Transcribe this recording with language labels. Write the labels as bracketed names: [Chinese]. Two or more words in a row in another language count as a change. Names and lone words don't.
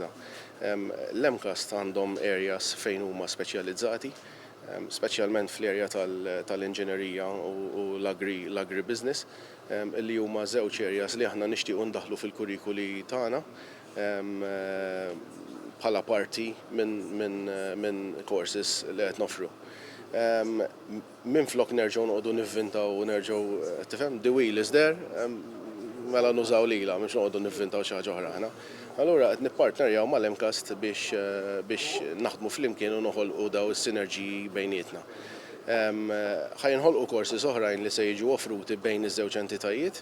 [Maltese] L-MCAST għandhom areas fejn huma speċjalizzati, speċjalment fl-area tal-inġinerija u l-agribusiness, li huma żewġ areas li aħna nixtiequ ndaħlu fil-kurrikuli tagħna bħala parti minn courses li qed nofru. Minflok nerġgħu noqogħdu nivvintaw u nerġgħu tifhem [English] the wheel is there, [Maltese] mela nużaw lilha mhux noqogħdu nivvintaw xi ħaġa oħra aħna. Allura qed nippartnerjaw mal-MCAST biex naħdmu flimkien u noħolqu daw is-sinerġiji bejnietna. Ħajinħolqu courses oħrajn li se jiġu offruti bejn iż-żewġ entitajiet.